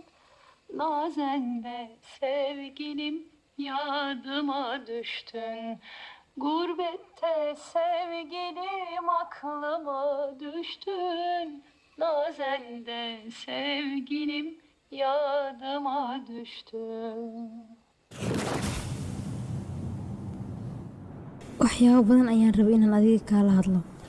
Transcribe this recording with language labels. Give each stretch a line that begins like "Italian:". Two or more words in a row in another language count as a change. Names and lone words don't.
Turkish: Nazen de sevgilim yadıma düştün. Gurbette sevgilim aklıma düştün. Nazen de sevgilim yadıma düştün.
Somali: waxyaabo badan ayaan rabay inaan adiga kaala hadlo.